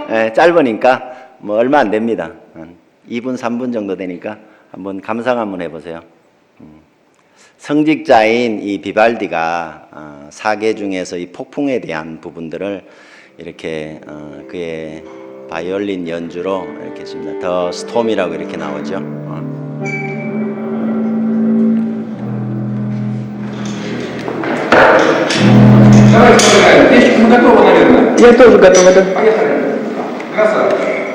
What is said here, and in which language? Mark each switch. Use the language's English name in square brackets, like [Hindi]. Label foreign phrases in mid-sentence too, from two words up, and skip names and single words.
[Korean] 네, 짧으니까 뭐 얼마 안 됩니다. 2분, 3분 정도 되니까 한번 감상 한번 해보세요. 성직자인 이 비발디가 사계 중에서 이 폭풍에 대한 부분들을 이렇게 그의 바이올린 연주로 이렇게 했습니다. 더 스톰이라고 이렇게 나오죠. [Russian] Мы готовы, наверное. Я тоже готов. Поехали. Красавчик.